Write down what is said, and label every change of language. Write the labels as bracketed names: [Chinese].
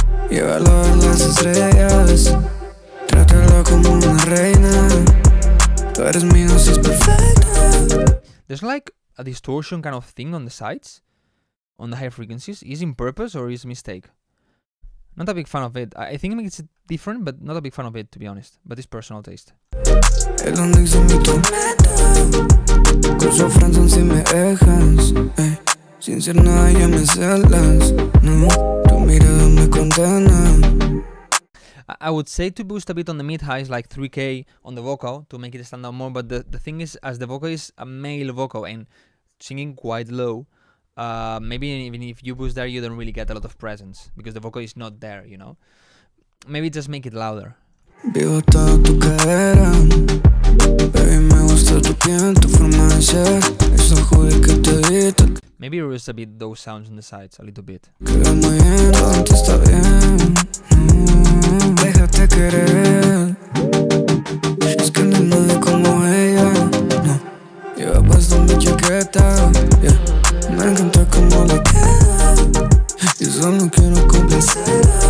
[Spanish] Llévalo a las estrellas, trátala como una reina. Tú eres mi dosis perfecta. [English] There's like a distortion kind of thing on the sides, on the higher frequencies. Is it in purpose or is it a mistake? Not a big fan of it. I think it makes it different, but not a big fan of it, to be honest. But it's personal taste. [Spanish] El Onyx en mi tormenta. Con su Franson si me dejas. Sin ser nada ya me celas. No, tu mirada me condena. [English] I would say to boost a bit on the mid highs, like 3k on the vocal to make it stand out more. But the thing is, as the vocal is a male vocal and singing quite low, maybe even if you boost there, you don't really get a lot of presence because the vocal is not there, you know. Maybe just make it louder. [Spanish] Vivo toda tu cadera, baby, me gusta tu piel, tu forma de ser. Esos juguetes que te di, te [English] Maybe reduce a bit those sounds on the sides, a little bit. [Spanish] queda muy bien, todo te está bien. Déjate querer. Es que no hay nadie como ella, no. Lleva puesta mi chaqueta, yeah. Me encanta cómo le queda. Y solo quiero complacer.